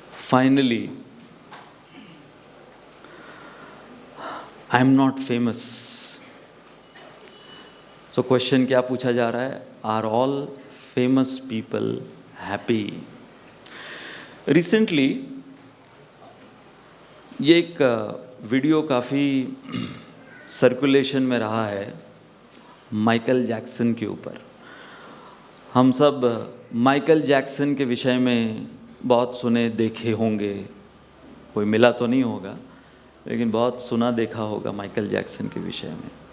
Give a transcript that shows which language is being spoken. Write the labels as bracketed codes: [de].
[en] Finally, I am not famous. So question [hi] क्या पूछा जा रहा है? [en] Are all famous people happy? Recently, [hi] ये एक वीडियो काफ़ी सर्कुलेशन में रहा है माइकल जैक्सन के ऊपर। हम सब माइकल जैक्सन के विषय में बहुत सुने देखे होंगे, कोई मिला तो नहीं होगा, लेकिन बहुत सुना देखा होगा माइकल जैक्सन के विषय में।